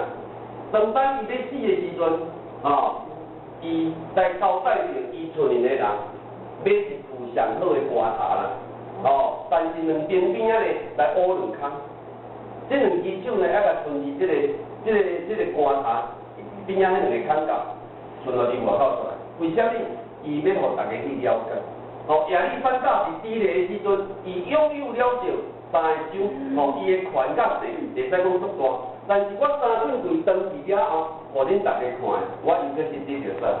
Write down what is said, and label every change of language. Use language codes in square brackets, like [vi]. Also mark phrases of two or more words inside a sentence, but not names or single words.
[nan] 当咱伊咧死的时阵，伊在交代着伊村里的人，要是有上好的棺材啦，但是两边边仔咧来挖两坑，这两只手呢要甲顺利这个棺材边仔迄两个坑角顺落伫外口出来。为虾米？伊要互大家去了解。亚历山大是第一个时阵，伊拥有了着三个州，伊的权甲势会使讲足大。但是我3阵队登记了后，互恁大家看，我应该是得着啥？